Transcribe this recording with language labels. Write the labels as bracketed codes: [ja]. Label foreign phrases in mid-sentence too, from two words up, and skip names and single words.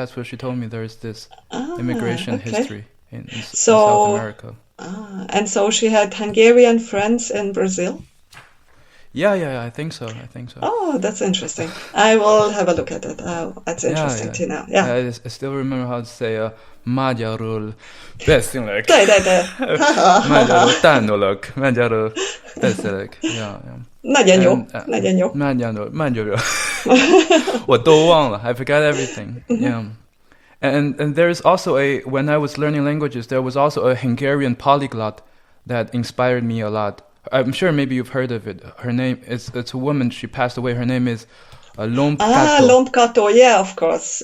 [en] There's this immigration history in South America. And so she had Hungarian friends in Brazil? Yeah, I think so. Oh, that's interesting. I will have a look at it. That's interesting to know. Yeah. I still remember how to say [hu] magyarul beszélek. Magyarul tanulok. Magyarul beszélek. Yeah. Nagyon jó. Magyarul. [zh] 我都忘了. [en] I forgot everything. Yeah. And there's also when I was learning languages, there was also a Hungarian polyglot that inspired me a lot. I'm sure maybe you've heard of it. Her name it's a woman. She passed away. Her name is Lombkato. Lombkato. Yeah, of course.